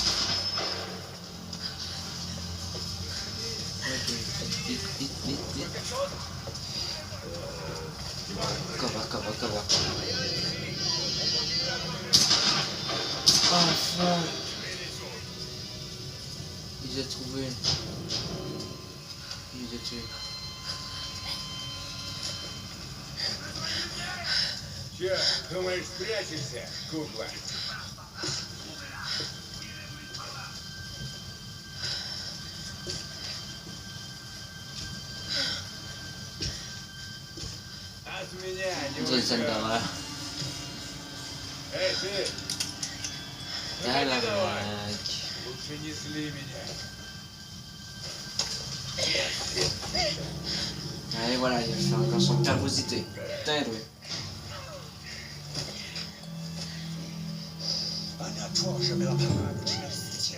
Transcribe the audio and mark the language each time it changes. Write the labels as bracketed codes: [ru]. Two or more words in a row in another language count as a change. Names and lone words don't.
[fr] Ok, vite, vite, vite, vite. Quelque chose? [en] Cover. Oh fuck. [fr] Il les a trouvés. Il les a tués. [ru] Че, думаешь, спрячешься, кукла? От меня не [fr] C'est une scène [ru] уйдешь. [fr] d'horreur. [ru] Эй, ты! [fr] Tabarnak. [ru] Лучше не зли меня. [fr] Allez, voilà, il a fait encore son nervosité. Putain, oui. Anna, toi, jamais la parade. Tiens.